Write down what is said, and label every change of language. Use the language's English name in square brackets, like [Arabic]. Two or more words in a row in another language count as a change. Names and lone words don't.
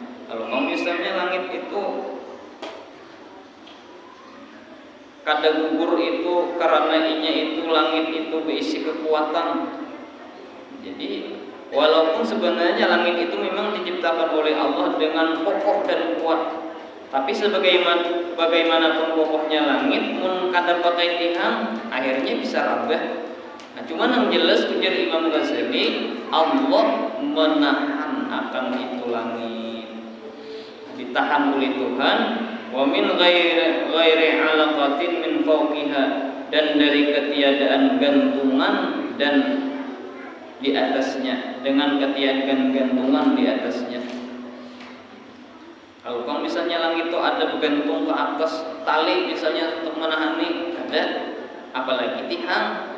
[Banjar] Kalau misalnya langit itu kada gugur itu karena inya itu langit itu berisi kekuatan. [Indonesian] Jadi walaupun sebenarnya langit itu memang diciptakan oleh Allah dengan kokoh dan kuat, tapi bagaimanapun kokohnya langit, [Banjar] mun kada pakai tihang, akhirnya bisa rabah. Nah, cuman yang jelas ujar Imam Ghazali, [Indonesian] Allah menahan akan itu langit, ditahan oleh Tuhan. [Arabic] Wa min ghairi alaqatin min fawqiha, [Indonesian] dan dari ketiadaan gantungan dan di atasnya, dengan ketiadaan gantungan di atasnya. Kalau misalnya langit itu ada bergantung ke atas tali misalnya untuk menahani, ada, apalagi tihang.